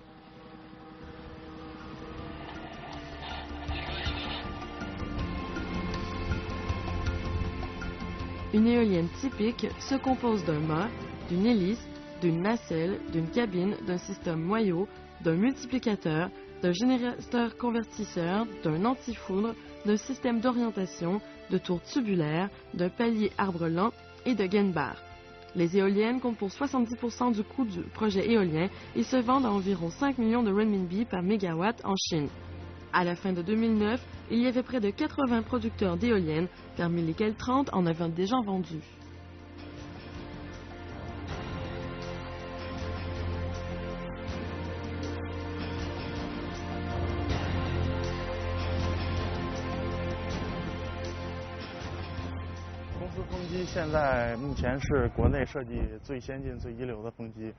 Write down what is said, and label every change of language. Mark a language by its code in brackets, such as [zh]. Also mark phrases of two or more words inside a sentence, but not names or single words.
[fr] Une éolienne typique se compose d'un mât, d'une hélice, d'une nacelle, d'une cabine, d'un système moyau, d'un multiplicateur, d'un générateur convertisseur, d'un antifoudre, d'un système d'orientation, de tours tubulaires, d'un palier arbre lent et de gain bar. Les éoliennes comptent pour 70% du coût du projet éolien et se vendent à environ 5 millions de renminbi par mégawatt en Chine. À la fin de 2009, il y avait près de 80 producteurs d'éoliennes, parmi lesquels 30 en avaient déjà vendu. [zh] 公司风机现在目前是国内设计最先进、最一流的风机。